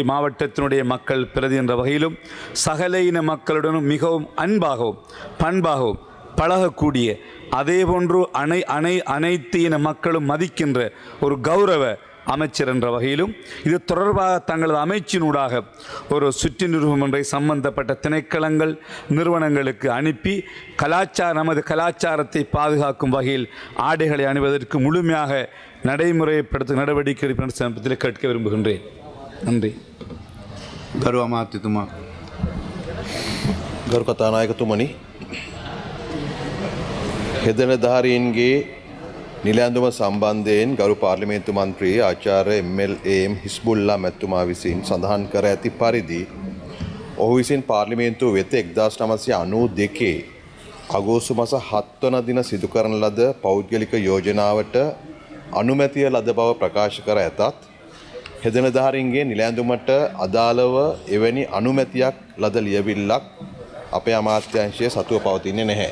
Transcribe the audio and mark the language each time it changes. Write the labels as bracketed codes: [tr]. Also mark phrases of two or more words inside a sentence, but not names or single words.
[ta] மாவட்டத்தினுடைய மக்கள் பிரதி என்ற வகையிலும் சகல இன மக்களுடனும் மிகவும் அன்பாகவும் பண்பாகவும் பழகக்கூடிய, அதேபோன்று அனைத்து இன மக்களும் மதிக்கின்ற ஒரு கௌரவ அமைச்சர் என்ற வகையிலும் இது தொடர்பாக தங்களது அமைச்சினூடாக ஒரு சுற்றுநிறுவனம் ஒன்றை சம்பந்தப்பட்ட திணைக்களங்கள் நிறுவனங்களுக்கு அனுப்பி நமது கலாச்சாரத்தை பாதுகாக்கும் வகையில் ஆடைகளை அணிவதற்கு முழுமையாக நடைமுறைப்படுத்தும் நடவடிக்கை எடுப்பதற்கு சமீபத்தில் கேட்க விரும்புகின்றேன். நன்றி. [si] ගරු අමාත්‍යතුමා, ගරු කතානායකතුමනි, හෙදනධාරීන්ගේ නිලැඳුම සම්බන්ධයෙන් ගරු පාර්ලිමේන්තු මන්ත්‍රී ආචාර්ය ML.AM හිස්බුල්ලා මැතිතුමා විසින් සඳහන් කර ඇති පරිදි ඔහු විසින් පාර්ලිමේන්තුව වෙත 1992 අගෝස්තු මාස 7 වන දින සිදු කරන ලද පෞද්ගලික යෝජනාවට අනුමැතිය ලද බව ප්‍රකාශ කර ඇතත් හෙදනධාරීන්ගේ නිලැඳුමට අදාළව එවැනි අනුමැතියක් ලද ලියවිල්ලක් අපේ අමාත්‍යංශය සතුව පවතින්නේ නැහැ.